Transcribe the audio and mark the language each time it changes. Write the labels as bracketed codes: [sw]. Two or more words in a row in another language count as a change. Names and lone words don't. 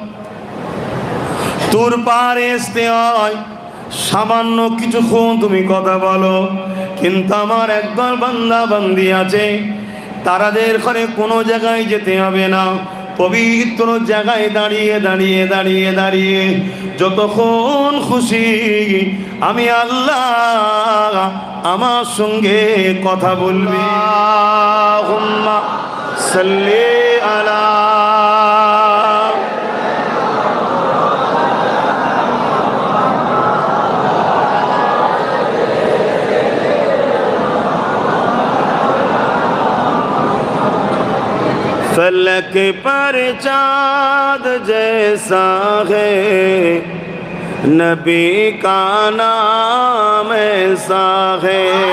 [bn] তুর পাহাড়ে আসতে হয়, সামান্য কিছুক্ষণ তুমি কথা বলো, কিন্তু আমার একদল বান্দা বান্দি আছে, তারাদের ঘরে কোনো জায়গায় যেতে হবে না, পবিত্র জায়গায় দাঁড়িয়ে দাঁড়িয়ে দাঁড়িয়ে দাঁড়িয়ে যতক্ষণ খুশি আমি আল্লাহ আমার সঙ্গে কথা বলবি। [ar] صلی علی [ur] فلک پر چاند جیسا ہے نبی کا نام ایسا ہے